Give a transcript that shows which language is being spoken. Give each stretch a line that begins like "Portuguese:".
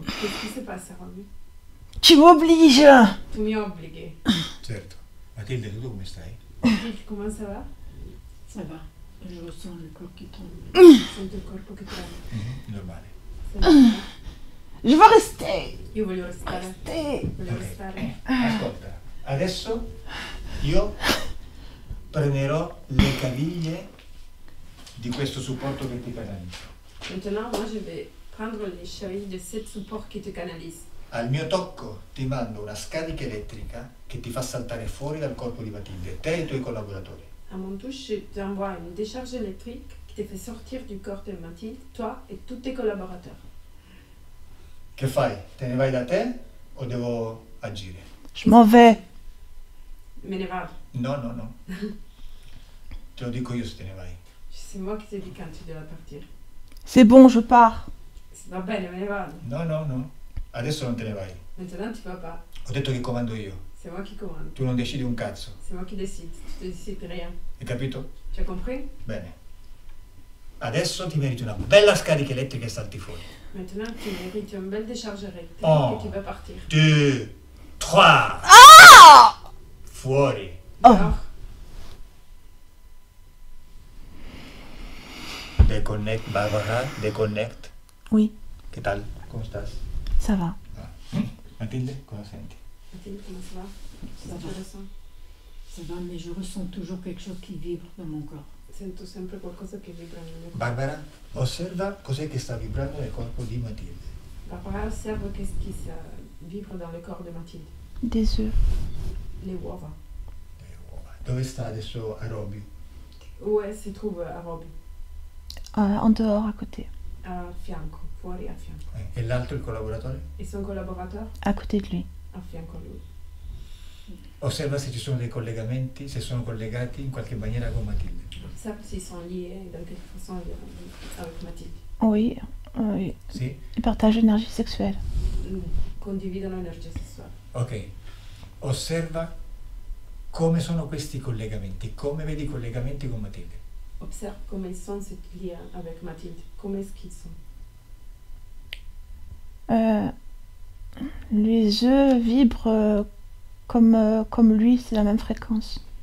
French: Qu'est-ce qui se passe, Romy? Tu m'obliges!
Italian: Tu mi obblighi. Certo. Matilde, tu come stai?
French: Mathilde, comment ça va? Ça va. Je ressens le corps qui tombe.
Italian: Sento il corpo che trema. Normale. Senti?
French: Je veux rester!
Italian: Io voglio restare.
French: Rester!
Italian: Voglio Ok. restare. Ascolta, adesso io prenderò le caviglie di questo supporto che ti canalizza.
French: Maintenant, moi, je vais prendre les chevilles de 7 supports qui te canalisent.
Italian: Al mio tocco ti mando una scarica elettrica che ti fa saltare fuori dal corpo di Matilde, te e i tuoi collaboratori.
French: À mon touche, je t'envoie une décharge électrique qui te fait sortir du corps de Mathilde, toi et tous tes collaborateurs.
Italian: Che fai? Te ne vai da te o devo agire?
French: Je m'en vais.
Italian: Me ne vado. No, no, no. Te lo dico io se te ne vai.
French: C'est moi qui te dis quand tu dois partir. C'est bon, je pars.
Italian: Va bene, me ne vado. No, no, no. Adesso non te ne vai.
French: Maintenant, tu vas pas.
Italian: Ho detto che comando io.
French: C'est moi qui commande.
Italian: Tu non decidi un cazzo.
French: C'est moi qui décide. Tu te décides rien.
Italian: Hai capito?
French: Tu as compris?
Italian: Bene. Adesso ti meriti una bella scarica elettrica e salti fuori.
French: Maintenant, tu mérites une belle décharge électrique Oh. et tu vas partir.
Italian: 2, 3. Fuori.
French: Dehors.
English: Deconnect, Barbara, deconnect.
French: Oui,
Italian: Che tal? Come stai?
French: ça va.
Italian: Matilde, cosa senti?
French: Mathilde, comment ça va? Ça Tu va. ressens? Ça va, mais je ressens toujours quelque chose qui vibre dans mon corps.
Italian: Sento sempre qualcosa che vibra nel mio corpo. Barbara, osserva cos'è che sta vibrando nel corpo di Matilde.
French: Barbara osserve qu'est-ce qui vibre dans le corps de Mathilde. Des œufs.
Italian: Les uova. Le uova. Dove sta adesso Arobi?
French: Où elle se trouve a Roby? En dehors, à côté.
Italian: A fianco, fuori a fianco. E l'altro, il collaboratore?
French: Et son collaborateur? À côté de lui.
Italian: A fianco a lui. Osserva se ci sono dei collegamenti, se sono collegati in qualche maniera con Matilde.
French: Observe s'ils sont liés dans quelque façon avec Mathilde. Oui, oui.
Italian: Sì?
French: Ils partagent l'énergie sexuelle.
Italian: Condividono energia sessuale. Ok. Osserva come sono questi collegamenti, come vedi i collegamenti con Matilde.
French: Observe comment ils sont ces liens avec Mathilde. Comment est-ce qu'ils sont? Les œufs vibrent comme lui, c'est la même fréquence.